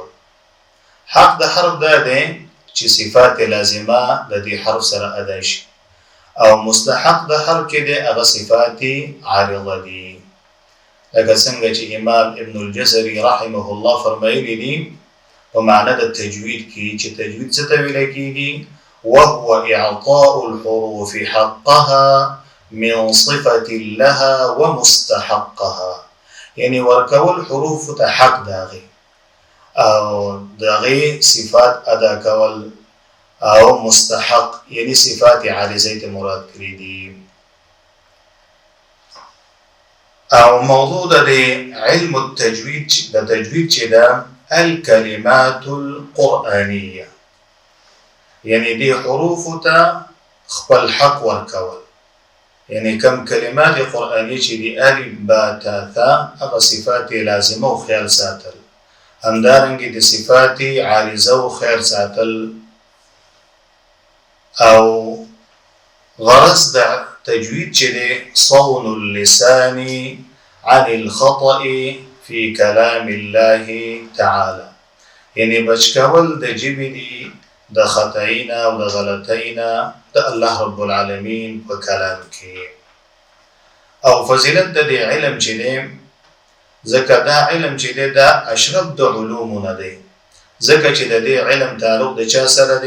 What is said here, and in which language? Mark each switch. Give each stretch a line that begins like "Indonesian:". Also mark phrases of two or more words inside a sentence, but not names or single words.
Pashto: حق د حرف دا دی چې صفات لازمه د دې حرف سره ادا شي، او مستحق د حرف چې دی هغه صفات عارضه دي. لکه څنګه چې امام ابن الجزري
Arabic: رحمه الله
Pashto: فرمایلی دي په معنی د تجوید کې چې تجوید څه ته ویل کېږي
Arabic: وهو اعطاء الحروف حقها من صفة لها ومستحقها،
Pashto: یعنی ورکول حروف ته حق داغي او داغي صفات ادا کول، او مستحق یعنی صفات عارضه ته مراد کړی دي. او موضوع د
Arabic: علم التجوید
Pashto: د تجوید چې دا
Arabic: الكلمات القرآنية،
Pashto: يعني دي حروف تا خپل حق ورکول، يعني كم
Arabic: كلمات قرآنية
Pashto: چې دي
Arabic: ألف با تا ثا
Pashto: هغه صفات لازمه او خیال ساتل، همدارنګه د صفات عارضه او خیر ساتل. او غرض د تجوید چې دی
Arabic: صون اللسان عن الخطأ في كلام الله تعالى،
Pashto: يعني بچ کول د جبې دي د خطاینا او د غلطینا د الله
Arabic: رب العالمین
Pashto: په کلام کې. او فضیلت د دې علم چې دی ځکه دا علم چې دی دا اشرف د علومو نه دی، ځکه چې د دې علم تعلق د چا سره دی؟